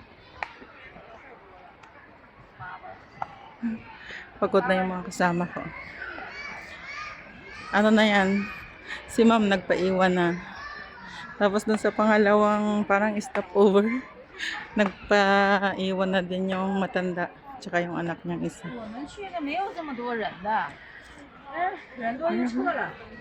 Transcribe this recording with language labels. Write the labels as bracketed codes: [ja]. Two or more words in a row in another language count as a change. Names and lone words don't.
[tl] Pagod na yung mga kasama ko. Ano na yan? Si ma'am nagpaiwan na. Tapos dun sa pangalawang parang stopover, nagpaiwan na din yung matanda. Tsaka yung anak niyang isa. [zh] 我们去的没有这么多人的，人多就撤了。